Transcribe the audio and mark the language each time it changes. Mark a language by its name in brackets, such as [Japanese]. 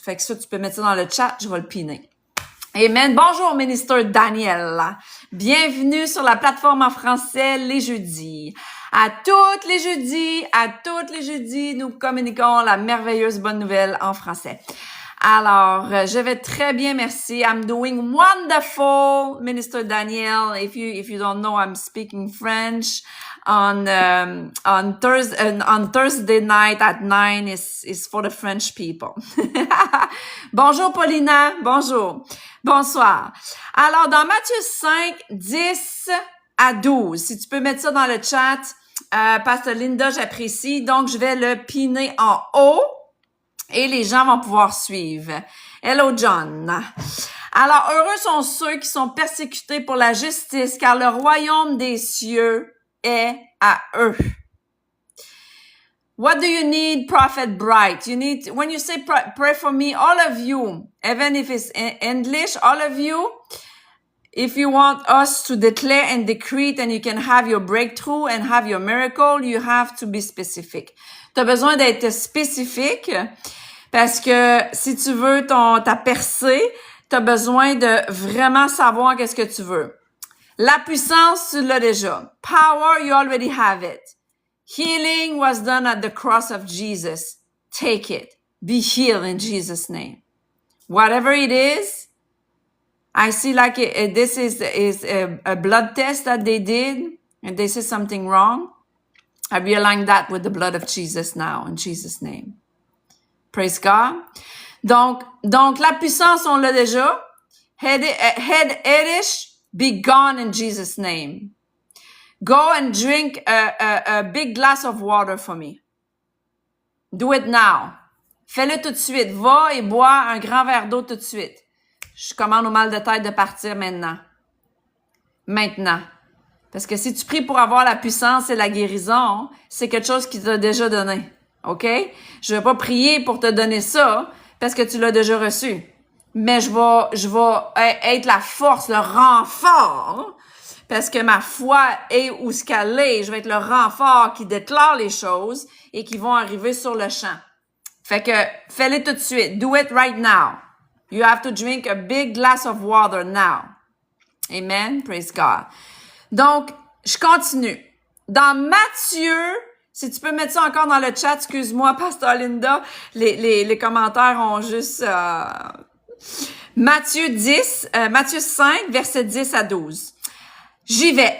[French] Fait que ça, tu peux mettre ça dans le chat, je vais le piner. Amen. Bonjour, ministre Daniel. Bienvenue sur la plateforme en français les jeudis. À tous les jeudis, nous communiquons la merveilleuse bonne nouvelle en français. Alors, je vais très bien, merci. [English] I'm doing wonderful, Minister Daniel. If you don't know, I'm speaking French on Thursday night at 9 is for the French people. [French] Bonjour Paulina, bonjour. Bonsoir. Alors, dans Matthieu 5, 10 à 12, si tu peux mettre ça dans le chat, Pasteur Linda, j'apprécie. Donc, je vais le piner en haut et les gens vont pouvoir suivre. [English] Hello, John. [French] Alors, heureux sont ceux qui sont persécutés pour la justice, car le royaume des cieux est à eux. [English] What do you need, Prophet Bright? You need, when you say pray for me, all of you, even if it's in English, all of you, if you want us to declare and decree and you can have your breakthrough and have your miracle, you have to be specific. [French] Tu as besoin d'être spécifique parce que si tu veux ta percée, tu as besoin de vraiment savoir qu'est-ce que tu veux. La puissance, tu l'as déjà. [English] Power, you already have it. Healing was done at the cross of Jesus. Take it. Be healed in Jesus' name. Whatever it is, I see like this is a blood test that they did, and this is something wrong. I realign that with the blood of Jesus now, in Jesus' name. Praise God. [French] Donc la puissance, on l'a déjà. [English] Head Edish, be gone in Jesus' name. Go and drink a big glass of water for me. Do it now. [French] Fais-le tout de suite. Va et bois un grand verre d'eau tout de suite. Je commande au mal de tête de partir maintenant. Maintenant. Parce que si tu pries pour avoir la puissance et la guérison, c'est quelque chose qu'il t'a déjà donné. OK? Je vais pas prier pour te donner ça parce que tu l'as déjà reçu. Mais je vais être la force, le renfort, parce que ma foi est où ce qu'elle est. Je vais être le renfort qui déclare les choses et qui vont arriver sur le champ. Fait que fais-le tout de suite. [English] Do it right now. You have to drink a big glass of water now. [French] Amen. [English] Praise God. [French] Donc, je continue. Dans Matthieu, si tu peux mettre ça encore dans le chat, excuse-moi, Pasteur Linda, les commentaires ont juste... Matthieu 5, versets 10 à 12. J'y vais.